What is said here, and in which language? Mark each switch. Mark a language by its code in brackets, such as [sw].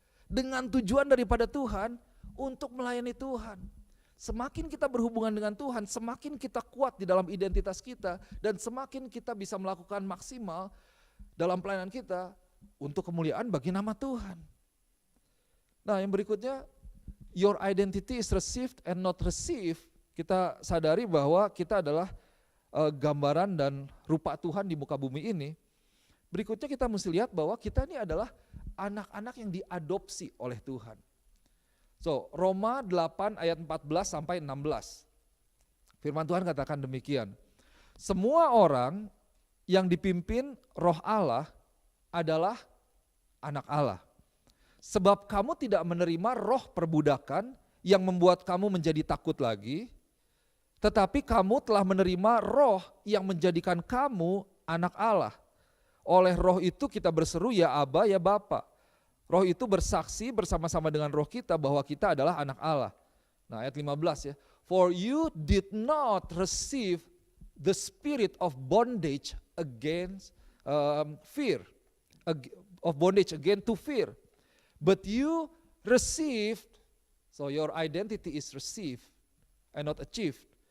[id] Dengan tujuan daripada Tuhan untuk melayani Tuhan. Semakin kita berhubungan dengan Tuhan, semakin kita kuat di dalam identitas kita, dan semakin kita bisa melakukan maksimal dalam pelayanan kita untuk kemuliaan bagi nama Tuhan. Nah yang berikutnya, [en] your identity is received and not received. [id] Kita sadari bahwa kita adalah gambaran dan rupa Tuhan di muka bumi ini. Berikutnya kita mesti lihat bahwa kita ini adalah anak-anak yang diadopsi oleh Tuhan. So, Roma 8 ayat 14 sampai 16. Firman Tuhan katakan demikian. Semua orang yang dipimpin Roh Allah adalah anak Allah. Sebab kamu tidak menerima roh perbudakan yang membuat kamu menjadi takut lagi, tetapi kamu telah menerima roh yang menjadikan kamu anak Allah. Oleh roh itu kita berseru ya Aba ya Bapa. Roh itu bersaksi bersama-sama dengan roh kita bahwa kita adalah anak Allah. Nah ayat 15 ya. [en] For you did not receive the spirit of bondage against fear. Of bondage again to fear. But you received, so your identity is received and not achieved.